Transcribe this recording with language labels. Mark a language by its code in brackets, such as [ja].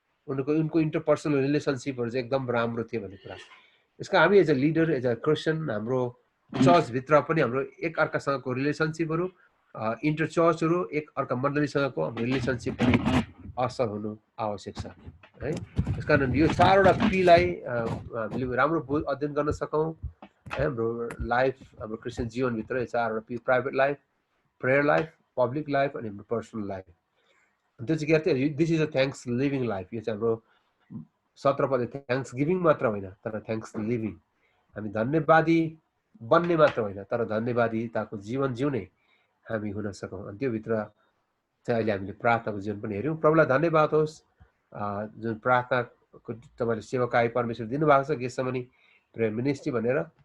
[ne] उनको इन्टरपर्सनल रिलेसनसिपहरू चाहिँ एकदम राम्रो थियो भन्ने कुरा। यसका हामी [en] as a leader, as a Christian, [ne] हाम्रो चर्चभित्र पनि हाम्रो एक अर्कासँगको रिलेसनसिपहरू, इन्टर चर्चहरू, एक अर्का मण्डलीसँगको हाम्रो रिलेसनसिप पनि असल हुनु आवश्यक छ है। यसकारण यो 4वटा पीलाई हामीले राम्रो अध्ययन गर्न सकौँ है। हाम्रो लाइफ, हाम्रो क्रिस्चियन जीवनभित्र यो 4वटा P, private life, prayer life, public life अनि हाम्रो पर्सनल लाइफ। त्यो चाहिँ के अरे, [en] This is a thanks living life. [ne] यो चाहिँ हाम्रो 17 पद थ्याङ्क्स गिभिङ मात्र होइन तर थ्याङ्क्स लिभिङ। हामी धन्यवादी बन्ने मात्र होइन तर धन्यवादिताको जीवन जिउने हामी हुन सकौँ। अनि त्योभित्र चाहिँ अहिले हामीले प्रार्थनाको जीवन पनि हेऱ्यौँ। प्रभुलाई धन्यवाद होस् जुन प्रार्थनाको तपाईँले सेवाकाई परमेश्वर दिनुभएको छ, गेसम्म प्रेयर मिनिस्ट्री भनेर।